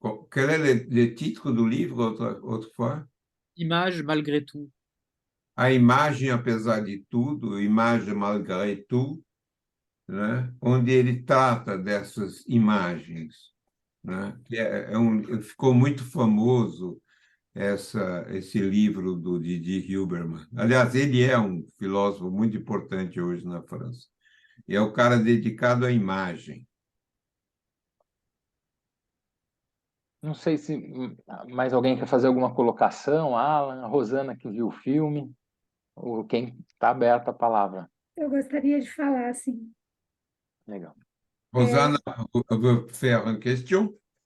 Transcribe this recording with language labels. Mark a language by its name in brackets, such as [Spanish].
[French] Quel est le titre [Portuguese] do livro, [French] autrefois? Images malgré tout. [Portuguese] A imagem, apesar de tudo, imagem malgré tout, né? Onde ele trata dessas imagens, né? Que ficou muito famoso esse livro do Didi Hilberman. Aliás, ele é um filósofo muito importante hoje na França. E é o cara dedicado à imagem. Não sei se mais alguém quer fazer alguma colocação, Alan, a Rosana que viu o filme, ou quem está aberta a palavra. Eu gostaria de falar, assim, Legal. [French] Rosana veut faire une question?